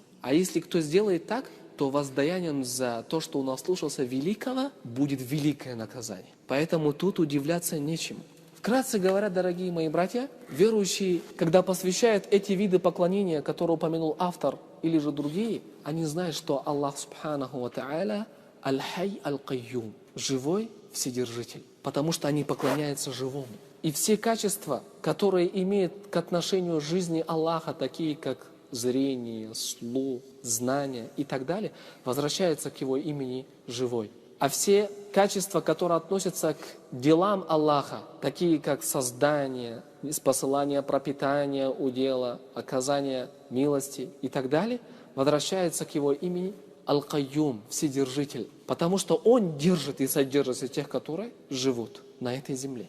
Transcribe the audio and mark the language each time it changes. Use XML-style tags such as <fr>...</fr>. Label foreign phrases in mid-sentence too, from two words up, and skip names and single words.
<ru>А если кто сделает так, то воздаянием за то, что он ослушался великого, будет великое наказание. Поэтому тут удивляться нечему. Вкратце говоря, дорогие мои братья, верующие, когда посвящают эти виды поклонения, которые упомянул автор, или же другие, они знают, что</ru> <ar>الله سبحانه وتعالى الحي القيوم,</ar> <ru>живой вседержитель, потому что они поклоняются живому. И все качества, которые имеют к отношению жизни Аллаха, такие как зрение, слух, знание и так далее, возвращаются к его имени живой. А все качества, которые относятся к делам Аллаха, такие как создание, спосылание пропитания удела, оказание милости и так далее, возвращаются к его имени Аль-Кайюм, Вседержитель, потому что Он держит и содержит тех, которые живут на этой земле.</ru>